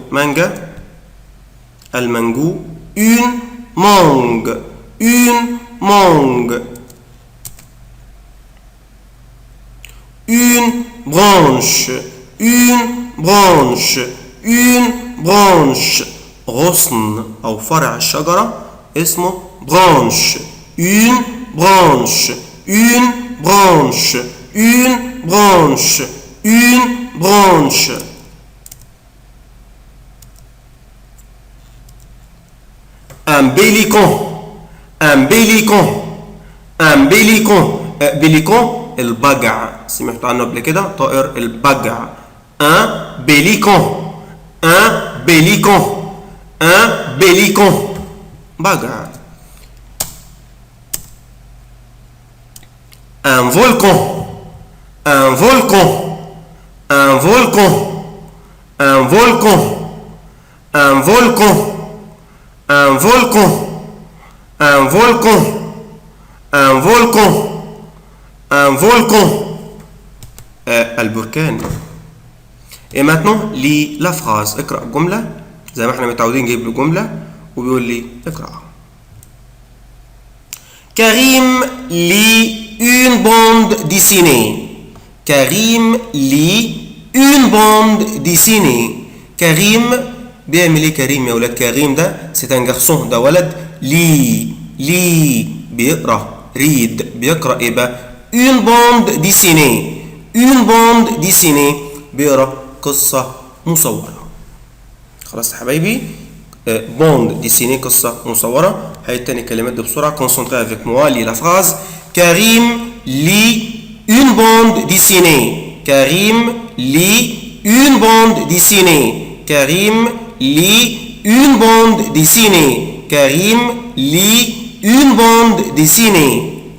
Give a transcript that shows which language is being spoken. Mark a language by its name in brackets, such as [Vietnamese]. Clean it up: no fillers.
[French] Manga, المانجو. Une mangue, une mangue. Une branche, une branche, une branche. [Arabic] غصن أو فرع الشجرة اسمه branche. [French] Une branche, une branche, une branche, une branche. Un bélicon, un bélicon, un bélicon. [Arabic] bélicon البجع، سمعتوا عنه قبل كده، طائر البجع. [French] un bélicon, un bélicon, un bélicon، بجع. un volcan, un volcan, un volcan, un volcan, un volcan, un volcan, un volcan, un volcan, un volcan. البركان. Et maintenant lis la phrase. [Arabic] اقرأ الجملة زي ما احنا متعودين، نجيب له جملة وبيقول لي اقرأ. [French] كريم lit une bande dessinée. كريم lit une bande dessinée. [Arabic] كريم بيعمل ايه كريم يا ولاد؟ كريم ده [French] c'est un garçon، [Arabic] ده ولد. لي بيقرأ، read بيقرأ ايه بقى؟ [French] une bande dessinée. une bande dessinée [Arabic] بيقرأ قصة مصورة. خلاص يا حبايبي، bande dessinée قصة مصورة. هاي التاني كلمات دي بسرعة. [French] concentrez avec moi. lis la phrase. كريم lit une bande dessinée. كريم lit une bande dessinée. كريم lit une bande dessinée. كريم lit une bande dessinée.